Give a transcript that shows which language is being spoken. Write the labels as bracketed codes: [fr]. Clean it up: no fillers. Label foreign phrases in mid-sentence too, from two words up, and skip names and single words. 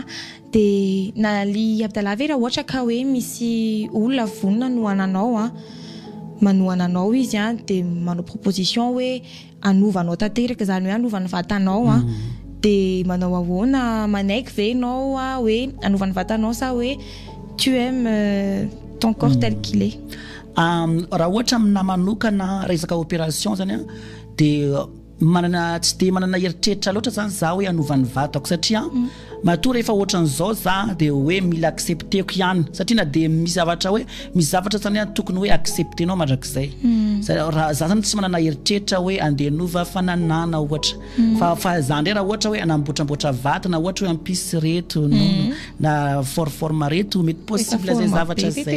[mg] de naly Abdalave raha ohatra ka hoe misy olona vonona no ananao manohana anao izy de manao proposition hoe anovanao tanteraka zany hoe anova ny vatanao de manao ahoana manaiky ve ianao hoe anova ny vatanao sa hoe [fr] tu aimes ton corps tel qu'il est [mg] raha ohatra amina manokana resaka opération zany de manana tsy de manana heritreritra loatra zany za hoe anova ny vatako satria matoa rehefa ohatran'izao za de hoe mila accepteko ihany satria na de misy zavatra hoe misy zavatra zany tokony hoe acceptenao mandrakizay raha za zany tsy manana heritreritra hoe andeha nova fananana ohatra fa za ndray raha ohatra hoe anambotramboatra vatana ohatra hoe ampisy reto na forme reto mety possible zay zavatra zay